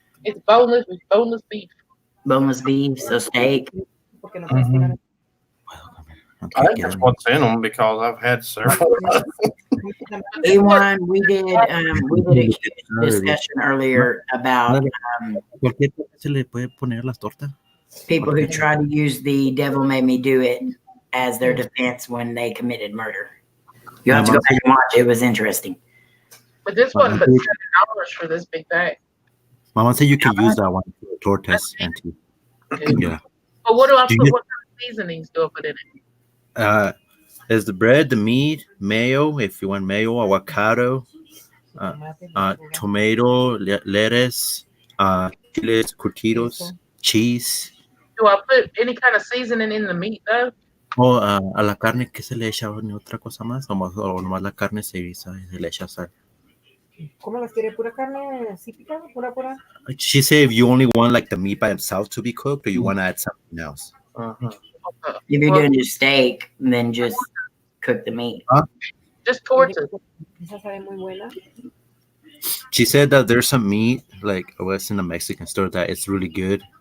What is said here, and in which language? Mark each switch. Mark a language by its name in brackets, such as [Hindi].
[English] It's boneless beef. Boneless beef, so steak. [Spanish] Porque no puedes tirar. [English] I think that's what's in them because I've had several. A1, we did a discussion earlier about [Spanish] Cualquier cosa se le puede poner las tortas. [English] people who try to use the devil made me do it as their defense when they committed murder. You have to go back and watch. It was interesting. But this wasn't but $7 for this big bag. Mama said you can use that one for tortas and tea. Yeah. But what do I Do put? you- What kind of seasonings do I put in it? Is the bread, the meat, mayo, if you want mayo, avocado, tomato, lettuce, chiles curtidos, cheese. Do I put any kind of seasoning in the meat though? [Spanish] O a la carne que se le echa ni otra cosa más, o nomás la carne se guisa y se le echa sal. ¿Cómo las quiere? ¿Pura carne así picada? ¿Pura? [English] She said if you only want like the meat by itself to be cooked, or you want to add something else. Uh-huh. If you're doing just steak, then just cook the meat. Just tortas. [Spanish] Esa sabe muy buena. [English] She said that there's some meat like was in a Mexican store that it's really good.